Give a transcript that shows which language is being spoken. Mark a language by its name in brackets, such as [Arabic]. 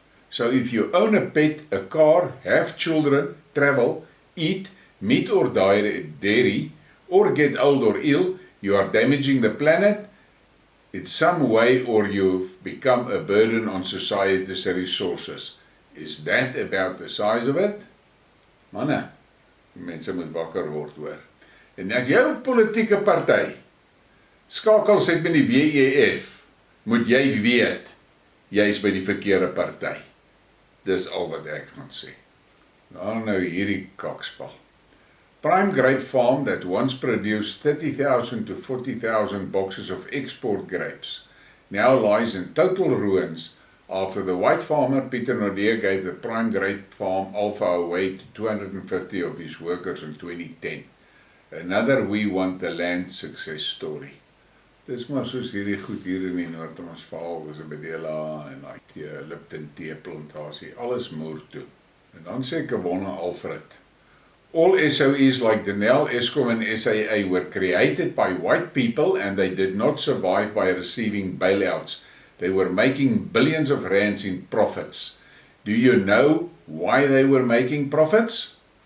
[English] So if you own a pet, a car, have children, travel, eat, meat or dairy, or get old or ill, you are damaging the planet in some way, or you've become a burden on society's resources. Is that about the size of it? [Afrikaans] Manne, mense moet wakker word hoor. En as jou politieke party skakels het met die WEF, moet jy weet, jy is by die verkeerde party. Dis al wat ek gaan sê. Nou hierdie kakspel. [English] Prime grape farm that once produced 30,000 to 40,000 boxes of export grapes now lies in total ruins after the white farmer Peter Nodea gave the prime grape farm Alpha away to 250 of his workers in 2010. Another We Want the Land success story. [Afrikaans] Dis maar soos hierdie goed hier in die Noord-Transvaal, dis 'n bedela en daai Lipton teeplantasie, alles moer toe. En dan sê [English] Kabona Alfred, all SOEs like Denel, Eskom and SAA were created by white people and they did not survive by receiving bailouts. They were making billions of rands in profits. Do you know why they were making profits?